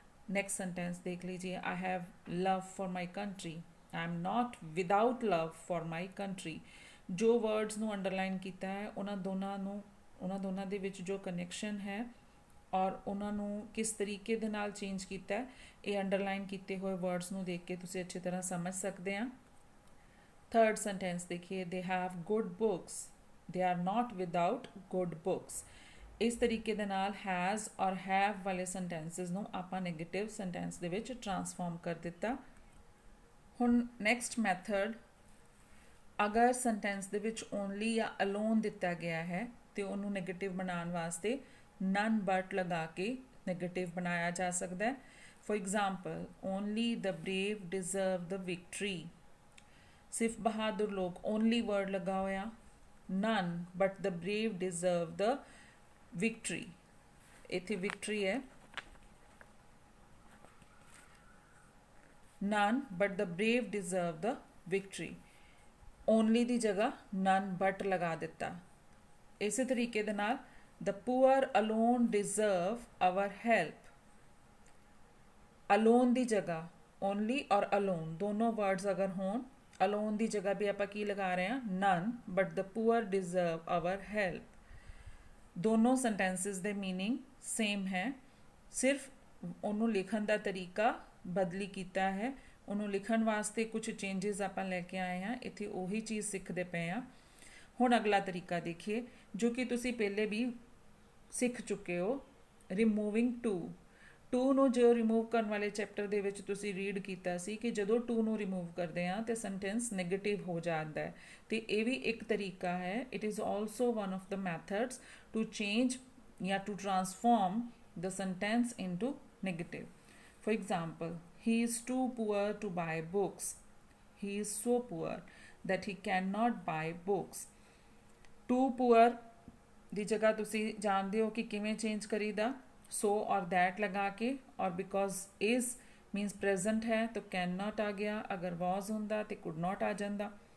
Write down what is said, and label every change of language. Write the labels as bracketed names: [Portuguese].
[Punjabi] Next sentence ਦੇਖ ਲੀजिए [English] I have love for my country, I am not without love for my country। [Punjabi] ਜੋ words ਨੂੰ underline ਕੀਤਾ ਹੈ ਉਹਨਾਂ ਦੋਨਾਂ ਦੇ ਵਿੱਚ ਜੋ ਕਨੈਕਸ਼ਨ ਹੈ ਔਰ ਉਹਨਾਂ ਨੂੰ ਕਿਸ ਤਰੀਕੇ ਦੇ ਨਾਲ ਚੇਂਜ ਕੀਤਾ ਹੈ ਇਹ ਅੰਡਰਲਾਈਨ ਕੀਤੇ ਹੋਏ ਵਰਡਸ ਨੂੰ ਦੇਖ ਕੇ ਤੁਸੀਂ ਅੱਛੀ ਤਰ੍ਹਾਂ ਸਮਝ ਸਕਦੇ ਆ। ਥਰਡ ਸੈਂਟੈਂਸ ਦੇਖੀਏ [English] they have good books, they are not without good books। [Punjabi] ਇਸ ਤਰੀਕੇ ਦੇ ਨਾਲ has ਔਰ have ਵਾਲੇ ਸੈਂਟੈਂਸਸ ਨੂੰ ਆਪਾਂ ਨੈਗੇਟਿਵ ਸੈਂਟੈਂਸ ਦੇ ਵਿੱਚ ਟਰਾਂਸਫਾਰਮ ਕਰ ਦਿੱਤਾ। ਹੁਣ ਨੈਕਸਟ ਮੈਥਡ, ਅਗਰ ਸੈਂਟੈਂਸ ਦੇ ਵਿੱਚ ਓਨਲੀ ਜਾਂ ਅਲੋਨ ਦਿੱਤਾ ਗਿਆ ਹੈ ਤੇ ਉਹਨੂੰ ਨੈਗੇਟਿਵ ਬਣਾਉਣ ਵਾਸਤੇ [English] none but [Punjabi] ਲਗਾ ਕੇ ਨੈਗੇਟਿਵ ਬਣਾਇਆ ਜਾ ਸਕਦਾ ਹੈ। [English] For example only the brave deserve the victory। [Punjabi] ਸਿਰਫ ਬਹਾਦਰ ਲੋਕ [English] only word [Punjabi] ਲਗਾ ਹੋਇਆ, [English] none but the brave deserve the victory। ਇੱਥੇ victory ਹੈ, none but the brave deserve the victory। [Punjabi] only ਦੀ ਜਗ੍ਹਾ none but ਲਗਾ ਦਿੱਤਾ। ਇਸੇ ਤਰੀਕੇ ਦੇ ਨਾਲ [English] the poor alone deserve our help। [Punjabi] alone ਦੀ ਜਗ੍ਹਾ only ਔਰ alone ਦੋਨੋਂ words ਅਗਰ ਹੋਣ, alone ਦੀ ਜਗ੍ਹਾ ਵੀ ਆਪਾਂ ਕੀ ਲਗਾ ਰਹੇ ਹਾਂ [English] none but the poor deserve our help। [Punjabi] ਦੋਨੋਂ sentences ਦੇ meaning same ਹੈ, ਸਿਰਫ ਉਹਨੂੰ ਲਿਖਣ ਦਾ ਤਰੀਕਾ ਬਦਲੀ ਕੀਤਾ ਹੈ। ਉਹਨੂੰ ਲਿਖਣ ਵਾਸਤੇ ਕੁਝ ਚੇਂਜਸ ਆਪਾਂ ਲੈ ਕੇ ਆਏ ਹਾਂ, ਇੱਥੇ ਉਹੀ ਚੀਜ਼ ਸਿੱਖਦੇ ਪਏ ਹਾਂ। ਹੁਣ ਅਗਲਾ ਤਰੀਕਾ ਦੇਖੀਏ ਜੋ ਕਿ ਤੁਸੀਂ ਪਹਿਲੇ ਵੀ ਸਿੱਖ ਚੁੱਕੇ ਹੋ, ਰਿਮੂਵਿੰਗ ਟੂ ਨੂੰ ਜੋ ਰਿਮੂਵ ਕਰਨ ਵਾਲੇ ਚੈਪਟਰ ਦੇ ਵਿੱਚ ਤੁਸੀਂ ਰੀਡ ਕੀਤਾ ਸੀ ਕਿ ਜਦੋਂ ਟੂ ਨੂੰ ਰਿਮੂਵ ਕਰਦੇ ਹਾਂ ਤੇ ਸੈਂਟੈਂਸ ਨੈਗੇਟਿਵ ਹੋ ਜਾਂਦਾ ਹੈ, ਤੇ ਇਹ ਵੀ ਇੱਕ ਤਰੀਕਾ ਹੈ। [English] It is also one of the methods to change ਜਾਂ to transform the sentence into negative. For example he is too poor to buy books, he is so poor that he cannot buy books। [Punjabi] too poor ਦੀ ਜਗ੍ਹਾ ਤੁਸੀਂ ਜਾਣਦੇ ਹੋ ਕਿ ਕਿਵੇਂ change ਕਰੀਦਾ, so ਔਰ that ਲਗਾ ਕੇ, ਔਰ because is means present ਹੈ ਤਾਂ can not ਆ ਗਿਆ, ਅਗਰ was ਹੁੰਦਾ ਤੇ could not ਆ ਜਾਂਦਾ।